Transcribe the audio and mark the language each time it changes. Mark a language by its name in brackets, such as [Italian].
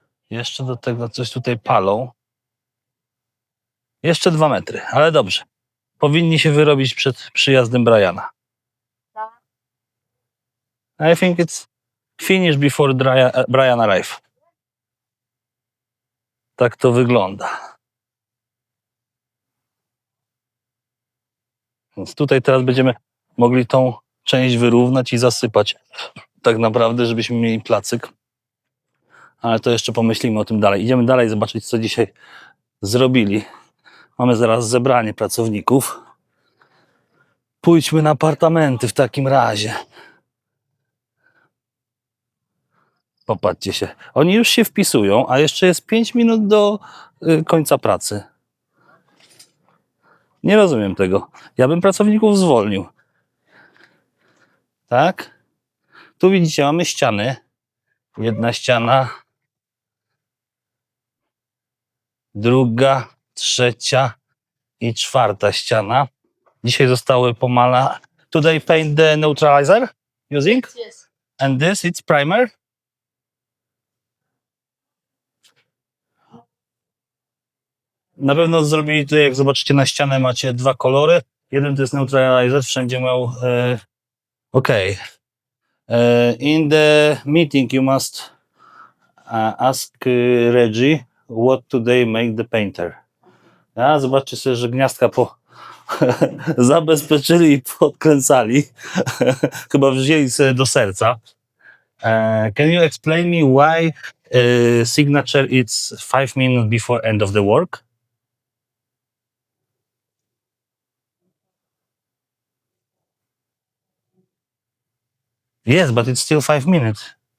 [Polish] Jeszcze do tego coś tutaj palą. Jeszcze 2 metry, ale dobrze. Powinni się wyrobić przed przyjazdem Briana. [English] I think it's finished before Brian arrive. [Polish] Tak to wygląda. Więc tutaj teraz będziemy mogli tą część wyrównać i zasypać. Tak naprawdę, żebyśmy mieli placyk. Ale to jeszcze pomyślimy o tym dalej. Idziemy dalej zobaczyć, co dzisiaj zrobili. Mamy zaraz zebranie pracowników. Pójdźmy na apartamenty w takim razie. Popatrzcie się. Oni już się wpisują, a jeszcze jest 5 minut do końca pracy. Nie rozumiem tego. Ja bym pracowników zwolnił. Tak? Tu widzicie, mamy ściany. Jedna ściana. Druga, trzecia i 4. ściana. Dzisiaj zostały pomala. [English] Today paint the neutralizer using? Yes. And this it's primer. [Polish] Na pewno zrobili to, jak zobaczycie na ścianę, macie 2 kolory. Jeden to jest neutralizer, wszędzie miał OK. [English] In the meeting you must ask Reggie what today make the painter. [Polish] A, zobaczcie sobie, że gniazdka zabezpieczyli i podkręcali. Chyba wzięli sobie do serca. [English] Can you explain me why signature is 5 minutes before end of the work? Yes, but it's still 5 minutes.